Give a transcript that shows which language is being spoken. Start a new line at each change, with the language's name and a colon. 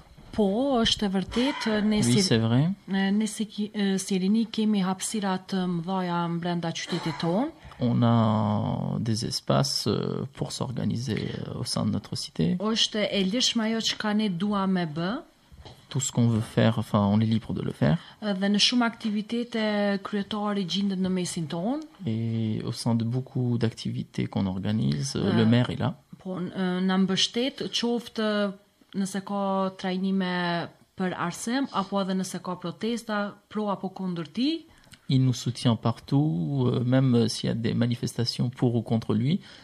Albanian: Po, është e vërtet, ne si rini kemi hapësira të mëdha brenda qytetit tonë.
French: On a des espaces pour s'organiser au sein de notre cité.
Albanian: Është e lirshme ajo që ne dua me bë.
French: Tout ce qu'on veut faire, enfin, on est libre de le faire.
Albanian: Dhe në shumë aktivitete kryetari gjendet në mesin tonë.
French: Et au sein de beaucoup d'activités qu'on organise, le maire est là.
Albanian: Po, na mbështet qoftë nëse ka trajnime për arsim, apo edhe nëse ka protesta pro apo kundër tij.
French: Il nous soutient partout, même s'il y a des manifestations pour ou contre lui.